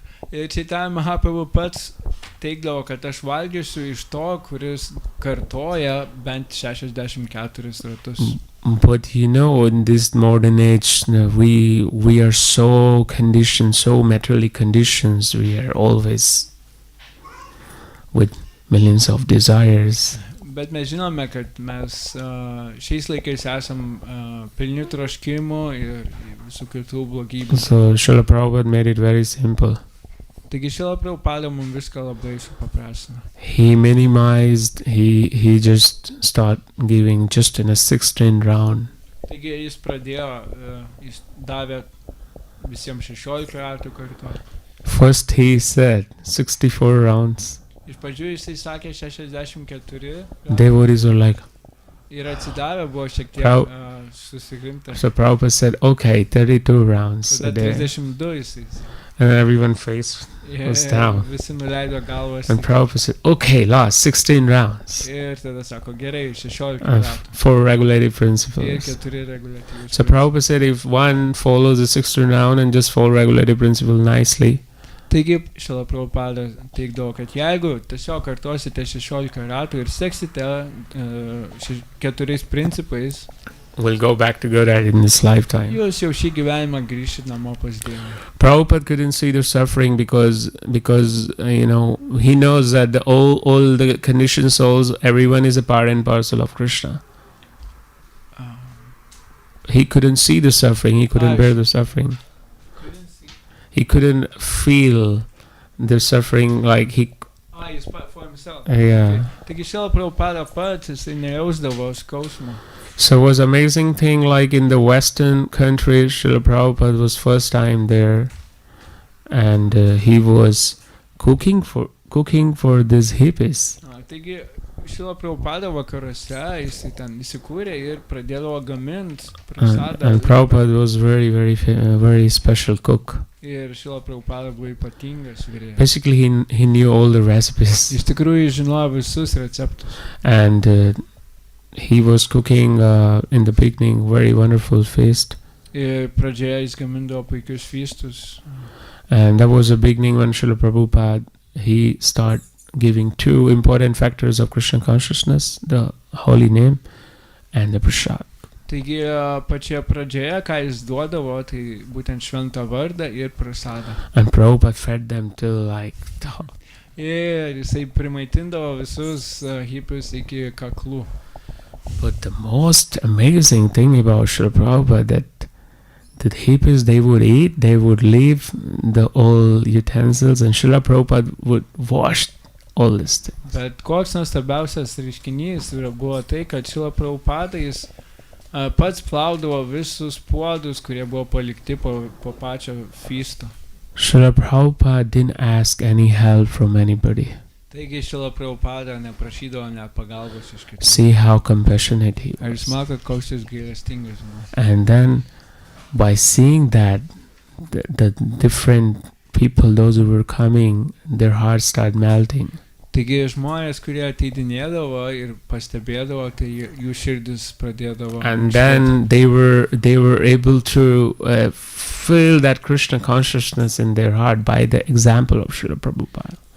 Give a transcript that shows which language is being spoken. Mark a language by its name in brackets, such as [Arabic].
[Lithuanian] Ir Čaitanija Mahaprabhu pats teigdavo, kad aš valgysiu iš to, kuris kartoja bent 64 ratus. [English] But in this modern age, we are so conditioned, so materially conditioned, we are always with millions of desires. [Lithuanian] Bet mes žinome, kad mes šiais laikais esam pilni troškimų ir visų kitų blogybių. [English] So Srila Prabhupada made it very simple. [Lithuanian] Taigi Srila Prabhupada mums viską labai supaprastino. [English] He minimized, he just started giving just in a 16 round. [Lithuanian] Taigi jis pradėjo, jis davė visiems 16 ratų kartu. [English] First he said 64 rounds. [Lithuanian] Iš pradžių jisai sakė 64. [English] Devotees were like, [Lithuanian] ir atsidavę buvo šiek tiek susigrimta. [English] So Prabhupada said, okay, 32 rounds a day. [Lithuanian] 32 jisai. [English] And everyone's face was down. [Lithuanian] Visi nuleido galvas. [English] And Prabhupada said, okay, last 16 rounds. [Lithuanian] Ir tada sako, gerai, 16 ratų. [English] 4 regulative principles. [Lithuanian] Ir 4 regulative. [English] So Prabhupada said, if one follows the 16 round and just follow regulative principle nicely, [Lithuanian] taigi, Srila Prabhupada teigdavo, kad jeigu tiesiog kartosite 16 ratų ir seksite 4 principais, [English] we'll go back to Godhead in this lifetime. [Lithuanian] Jūs jau šį gyvenimą grįšit namo pas Dievą. [English] Prabhupada couldn't see the suffering because he knows that all the conditioned souls, everyone is a part and parcel of Krishna. He couldn't see the suffering. He couldn't bear the suffering. He couldn't feel the suffering like he. [Lithuanian] Jis [English] for himself. Yeah. [Lithuanian] Taigi Srila Prabhupada pats jisai nejausdavo skausmo. [English] So it was amazing thing, like in the Western countries, Srila Prabhupada was first time there, and he was cooking for these hippies. [Lithuanian] Taigi Srila Prabhupada vakaruose jisai ten įsikūrė ir pradėdavo gaminti prasadą. [English] And Prabhupada was very special cook. [Lithuanian] Ir Srila Prabhupada buvo ypatingas virėjas. [English] Basically, he knew all the recipes. [Lithuanian] Iš tikrųjų žinojo visus receptus. [English] And he was cooking in the beginning very wonderful feast. [Lithuanian] Ir pradžioje jis gamindavo puikius feastus. [English] And that was the beginning when Srila Prabhupada, he started giving 2 important factors of Krishna consciousness, the holy name and the prasad. [Lithuanian] Taigi pačioje pradžioje, ką jis duodavo, tai būtent šventą vardą ir prasadą. [English] And Prabhupada fed them till like top. [Lithuanian] Ir jisai primaitindavo visus hippius iki kaklų. [English] But the most amazing thing about Srila Prabhupada that hippies, they would eat, they would leave the old utensils, and Srila Prabhupada would wash all these things. [Lithuanian] Bet koks nuostabiausias reiškinys buvo tai, kad Šrila Prabhupada jis pats plaudavo visus puodus, kurie buvo palikti po pačio feasto. [English] Srila Prabhupada didn't ask any help from anybody. [Lithuanian] Taigi Šrila Prabhupada neprašydavo net pagalbos iš kitų. [English] See how compassionate he [Lithuanian] Ar jūs [English] was. [Lithuanian] matote, koks jis gailestingas buvo? [English] And then by seeing that, the different people, those who were coming, their hearts started melting. [Lithuanian] Taigi žmonės, kurie ateidinėdavo ir pastebėdavo, tai jų širdis pradėdavo. [English] And then they were able to feel that Krishna consciousness in their heart by the example of Srila Prabhupada.